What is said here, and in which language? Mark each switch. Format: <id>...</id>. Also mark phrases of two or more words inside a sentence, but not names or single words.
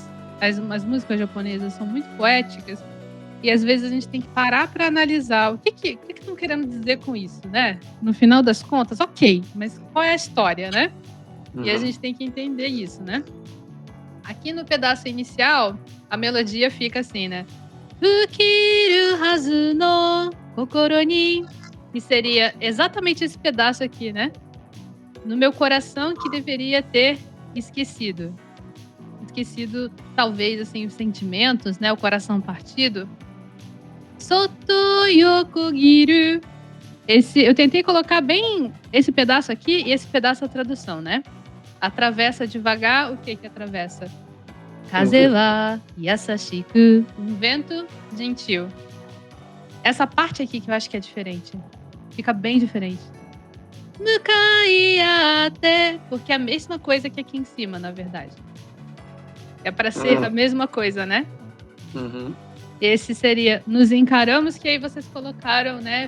<pt>As músicas japonesas são muito poéticas. E às vezes a gente tem que parar para analisar o que estão querendo dizer com isso, né? No final das contas, ok, mas qual é a história, né? E a gente tem que entender isso, né? Aqui no pedaço inicial, a melodia fica assim, né?</pt> <ja>ふきるはずの心に.</ja> <pt>Que seria exatamente esse pedaço aqui, né? No meu coração que deveria ter esquecido. Esquecido, talvez, assim, os sentimentos, né? O coração partido.</pt> <ja>そっと横切る.</ja> <pt>Eu tentei colocar bem esse pedaço aqui e esse pedaço a tradução, né? Atravessa devagar, o que atravessa?</pt> <ja>風は優しく.</ja> <pt>Um vento gentil. Essa parte aqui que eu acho que é diferente. Fica bem diferente.</pt> <ja>向かい合って.</ja> <pt>Porque é a mesma coisa que aqui em cima, na verdade. É para ser a mesma coisa, né? Esse seria nos encaramos, que aí vocês colocaram, né?</pt>